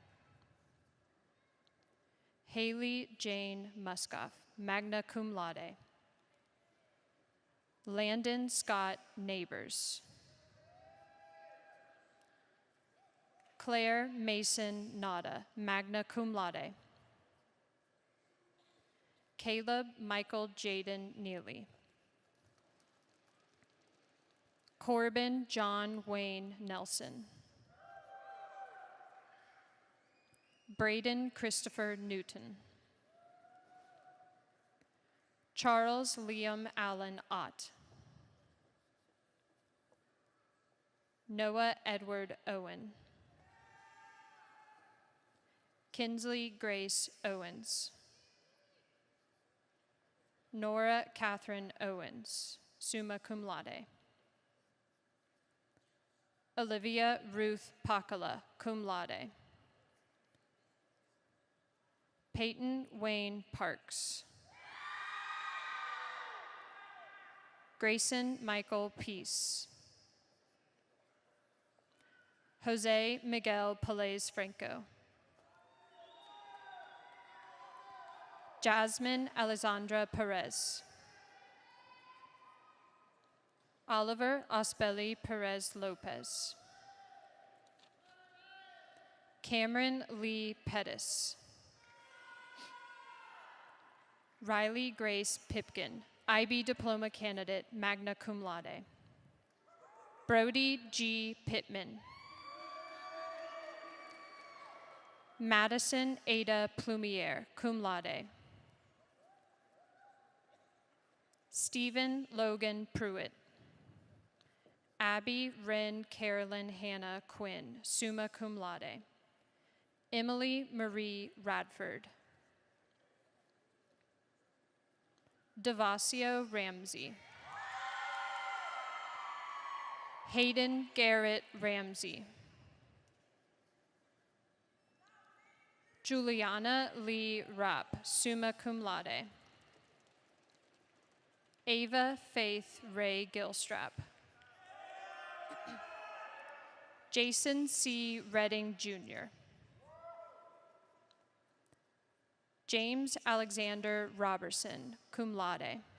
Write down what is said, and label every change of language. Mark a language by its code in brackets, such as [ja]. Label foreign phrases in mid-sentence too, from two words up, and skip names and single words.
[en] Haley Jane Muscoff, [la] magna cum laude. [en] Landon Scott Neighbors. Claire Mason Nada, [la] magna cum laude. [en] Caleb Michael Jaden Neely. Corbin John Wayne Nelson. Braden Christopher Newton. Charles Liam Allen Ott. Noah Edward Owen. Kinsley Grace Owens. Nora Catherine Owens, [la] summa cum laude. [en] Olivia Ruth Pakala, [la] cum laude. [en] Peyton Wayne Parks. Grayson Michael Peace. Jose Miguel Pelez Franco. Jasmine Alessandra Perez. Oliver Ospelli Perez Lopez. Cameron Lee Pettis. Riley Grace Pipkin, IB diploma candidate, [la] magna cum laude. [en] Brody G. Pittman. Madison Ada Plumiere, [la] cum laude. [en] Stephen Logan Pruitt. Abby Wren Carolyn Hannah Quinn, [la] summa cum laude. [en] Emily Marie Radford. Devasio Ramsey. Hayden Garrett Ramsey. Juliana Lee Rapp, [la] summa cum laude. [en] Ava Faith Ray Gilstrap. Jason C. Redding Jr. James Alexander Robertson, [la] cum laude.